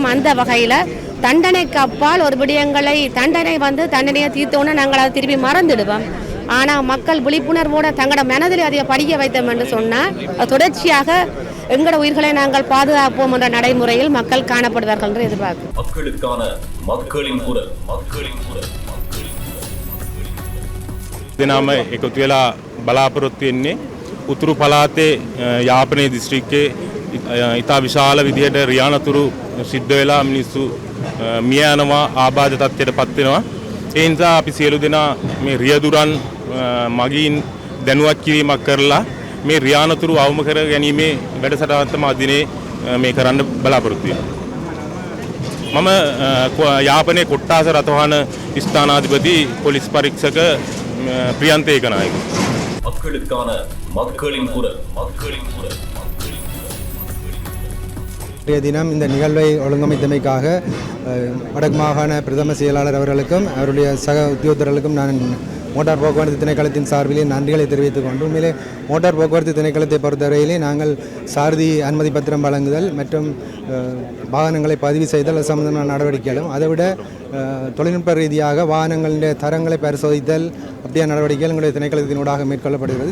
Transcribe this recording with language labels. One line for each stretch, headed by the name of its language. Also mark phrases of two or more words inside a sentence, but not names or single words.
Tamil: அந்த வகையில் தண்டனைக்கு அப்பால் ஒரு விடயங்களை தண்டனையை தீர்த்தோன்னு நாங்கள் அதை திருப்பி மறந்துடுவோம். ஆனால் மக்கள் விழிப்புணர்வோடு தங்களோட மனதில் அதை படிக்க வைத்தோம் என்று சொன்னால் தொடர்ச்சியாக எங்களோட உயிர்களை நாங்கள் பாதுகாப்போம் என்ற நடைமுறையில் மக்கள் காணப்படுவார்கள் என்று எதிர்பார்க்கிறோம். மக்களுக்கான மக்களின் குரல்
Sinhala: දෙනාම එකතු වෙලා බලාපොරොත්තු වෙන්නේ උතුරු පළාතේ යාපනයේ දිස්ත්‍රික්කයේ ඉතා විශාල විදිහට රියානතුරු සිද්ධ වෙලා මිනිස්සු මිය යනවා, ආබාධ තත්ත්වයට පත් වෙනවා. ඒ නිසා අපි සියලු දෙනා මේ රියදුරන් මගින් දැනුවත් කිරීමක් කරලා මේ රියානතුරු අවම කර ගැනීමේ වැඩසටහන තමයි අදිනේ මේ කරන්න බලාපොරොත්තු වෙන්නේ. මම යාපනයේ කොට්ටාස රථවාහන ස්ථානාධිපති පොලිස් පරීක්ෂක பிரியந்த் ஏகநாயக்.
Tamil: மக்களுக்கான மக்களின் குரல் இன்றைய தினம் இந்த நிகழ்வை ஒழுங்கமைத்தமைக்காக வடக்கு மாகாண பிரதம செயலாளர் அவர்களுக்கும் அவருடைய சக உத்தியோகத்தர்களுக்கும் நான் மோட்டார் போக்குவரத்து திணைக்களத்தின் சார்பிலே நன்றிகளை தெரிவித்துக் கொண்டு உண்மையிலே மோட்டார் போக்குவரத்து திணைக்களத்தை பொறுத்தவரையிலே நாங்கள் சாரதி அனுமதி பத்திரம் வழங்குதல் மற்றும் வாகனங்களை பதிவு செய்தல் சம்பந்தமான நடவடிக்கைகளும் அதைவிட தொழில்நுட்ப ரீதியாக வாகனங்களுடைய தரங்களை பரிசோதித்தல் அப்படியான நடவடிக்கைகள் எங்களுடைய திணைக்களத்தினூடாக மேற்கொள்ளப்படுகிறது.